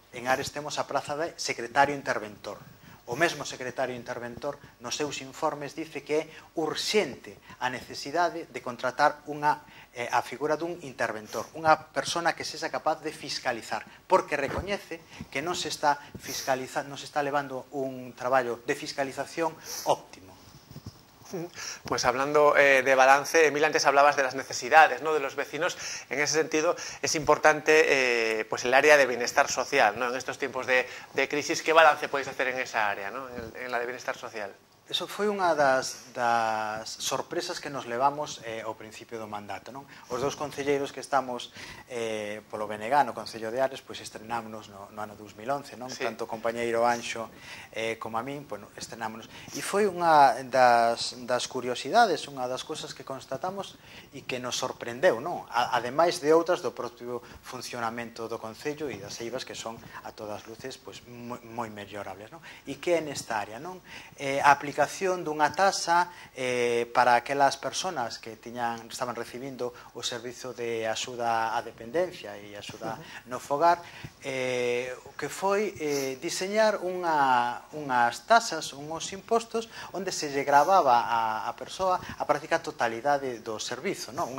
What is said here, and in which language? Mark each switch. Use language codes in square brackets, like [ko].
[gl] En Ares temos a praza de secretario interventor. O mesmo secretario interventor nos seus informes dice que é urxente a necesidade de contratar a figura dun interventor, unha persona que sexa capaz de fiscalizar, porque recoñece que non se está levando un traballo de fiscalización óptimo. [es] Pues hablando de balance, Emil, antes hablabas de las necesidades, ¿no?, de los vecinos. En ese sentido, es importante pues el área de bienestar social, ¿no? En estos tiempos de crisis, ¿qué balance podéis hacer en esa área, ¿no?, en la de bienestar social? [gl] Eso foi unha das sorpresas que nos levamos ao principio do mandato, non? Os dous concelleiros que estamos polo BNG no Concello de Ares, pois estrenámonos no ano 2011, non? Sí. Tanto o compañeiro Anxo como a min, bueno, estrenámonos. E foi unha das curiosidades, unha das cousas que constatamos e que nos sorprendeu, non? Ademais de outras do propio funcionamento do Concello e das eivas que son a todas luces pois moi mellorables, non? E que é nesta área, non? A aplicación dunha taxa para aquelas persoas que estaban recibindo o servizo de axuda á dependencia e axuda no fogar, que foi diseñar unhas taxas, unhos impostos onde se lle gravaba a persoa a práctica totalidade do servizo, non?